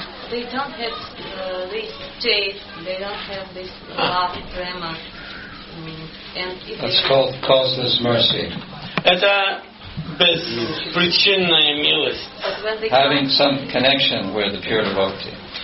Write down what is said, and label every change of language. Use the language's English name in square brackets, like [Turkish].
[English] They don't have this taste, they don't have this love, prema. And if That's called causeless mercy. [Russian] Это беспричинная милость. [English] Having some connection with the pure devotee.